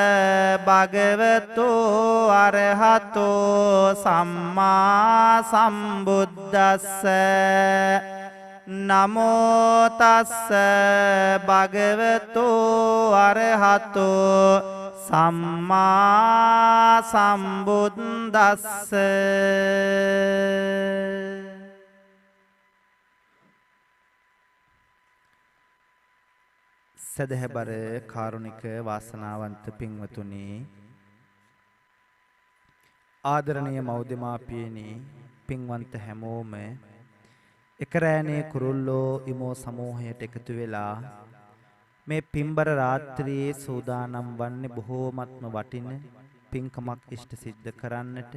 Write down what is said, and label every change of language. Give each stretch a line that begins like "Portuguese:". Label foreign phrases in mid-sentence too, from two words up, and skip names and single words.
Pali: භගවතෝ අරහතෝ සම්මා සම්බුද්දස්ස නමෝ තස්ස භගවතෝ අරහතෝ සම්මා සම්බුද්දස්ස.
Sinhala: සදහැබර කාරුණික වාසනාවන්ත පින්වතුනි, ආදරණීය මව්දෙමාපියනි, පින්වන්ත හැමෝම එක රැණේ කුරුල්ලෝ ඉමෝ සමූහයට එකතු වෙලා මේ පින්බර රාත්‍රියේ සූදානම් වන්නේ බොහෝමත්ම වටින පින්කමක් ඉෂ්ට සිද්ධ කරන්නට.